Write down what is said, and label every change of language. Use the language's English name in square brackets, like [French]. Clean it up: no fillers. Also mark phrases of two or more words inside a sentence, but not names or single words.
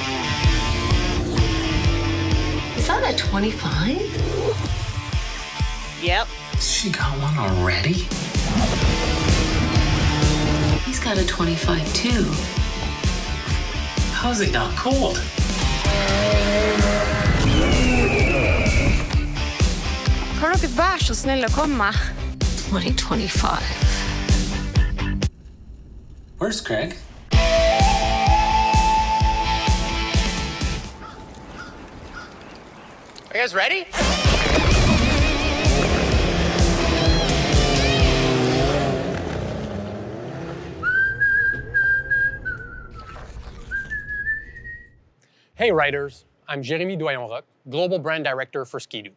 [English] Is that a 25? Yep. She got one already? He's got a 25 too. How's it not cold? [Norwegian] Kan dere være så snill å komme? [English] 2025. Where's Craig? Are you guys ready? Hey riders, I'm Jérémy Doyon-Roch, Global Brand Director for Ski-Doo.